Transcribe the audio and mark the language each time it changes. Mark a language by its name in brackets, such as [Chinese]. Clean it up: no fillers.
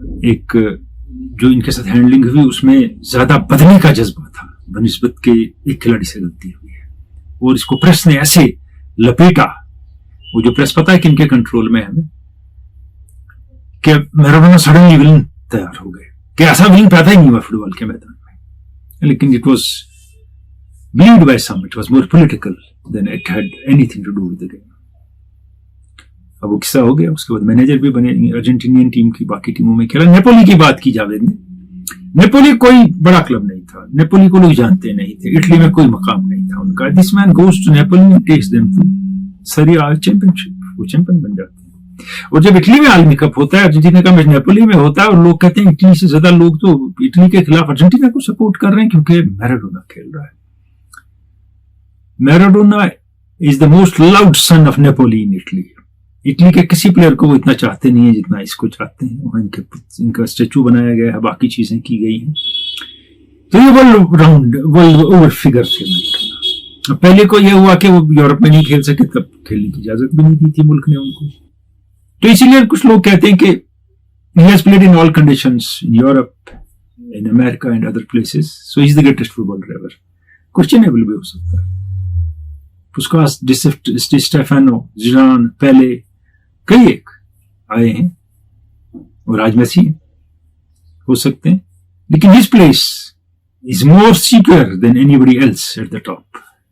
[Hindi] एक जो इनके साथ हैंडलिंग हुई उसमें ज्यादा बदले का जज्बा था बनिस्बत के एक खिलाड़ी से गलती हुई है, और इसको प्रेस ने ऐसे लपेटा, वो जो प्रेस पता है कि इनके कंट्रोल में है हमें, कि मैराडोना सडनली विलन तैयार हो गए, कि ऐसा विलन पैदा ही नहीं हुआ फुटबॉल के मैदान में। [English] लेकिन it was believed by some, it was more political than it had anything to do with the game. [Hindi] अब वो किस्सा हो गया, उसके बाद मैनेजर भी बने अर्जेंटीनियन टीम की, बाकी टीमों में खेला। नेपोली की बात की जावेद ने, नेपोली कोई बड़ा क्लब नहीं था, नेपोली को लोग जानते नहीं थे, इटली में कोई मकाम नहीं था उनका। [English] this man goes to Napoli and takes them to Serie A championship, [Hindi] वो चैंपियन बन जाते हैं। और जब इटली में आलमी कप होता है, अर्जेंटीना का मैच नेपोली में होता है, और लोग कहते हैं इटली से ज्यादा लोग तो इटली के खिलाफ अर्जेंटीना को सपोर्ट कर रहे हैं क्योंकि मैराडोना खेल रहा है। [English] Maradona is the most loved son of Napoli in Italy. [Hindi] Italy के किसी प्लेयर को वो इतना चाहते नहीं है जितना इसको चाहते हैं। वहां इनका स्टेचू बनाया गया है, बाकी चीजें की गई हैं। तो ये वर्ल्ड ओवर फिगर थे मैराडोना। पहले को यह हुआ कि वो यूरोप में नहीं खेल सके, तब खेलने की इजाजत भी नहीं दी थी मुल्क ने उनको। तो इसीलिए कुछ लोग कहते हैं कि [English] he has played in all conditions in Europe, in America and other places, so he's the greatest footballer ever. [Hindi] Questionable भी हो सकता है। पुस्कास, डी स्टेफानो, जिडान, पेले, कई एक आए हैं, और आज मेसी हो सकते हैं, लेकिन [English] His place is more secure than anybody else at the top.